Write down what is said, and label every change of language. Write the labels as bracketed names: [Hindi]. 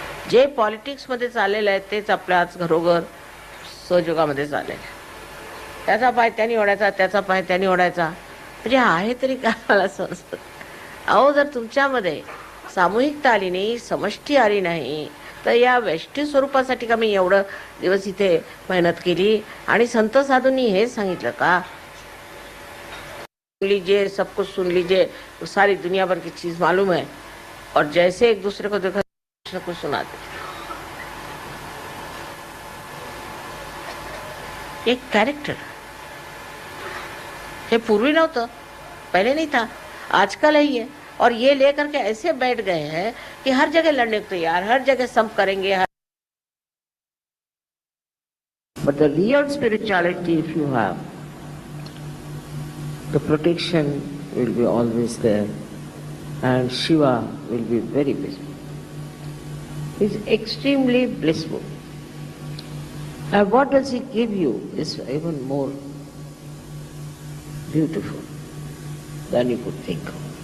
[Marathi] जे पॉलिटिक्स मध्ये चाललेलं आहे तेच आपल्या आज घरोघर सहयोगामध्ये चाललेलं आहे. त्याचा पाय त्यांनी ओढायचा, त्याचा पाय त्यांनी ओढायचा. म्हणजे आहे तरी काय मला समजत. अहो, जर तुमच्यामध्ये सामूहिकता आली नाही, समष्टी आली नाही, तर या व्यष्टी स्वरूपासाठी का मी एवढं दिवस इथे मेहनत केली. आणि संत साधूंनी हे सांगितलं का, [Hindi] लीजिए सब कुछ सुन लीजिए, सारी दुनिया भर की चीज मालूम है, और जैसे एक दूसरे को देखा कुछ सुनाते. एक कैरेक्टर, ये [Marathi] पूर्वी नव्हतं, [Hindi] पहले नहीं था, आजकल ही है. और ये लेकर के ऐसे बैठ गए हैं कि हर जगह लड़ने को तैयार, हर जगह संप करेंगे. [English] But the real spirituality, if you have, the protection will be always there, and Shiva will be very blissful. He is extremely blissful. And what does he give you is even more beautiful than you could think of.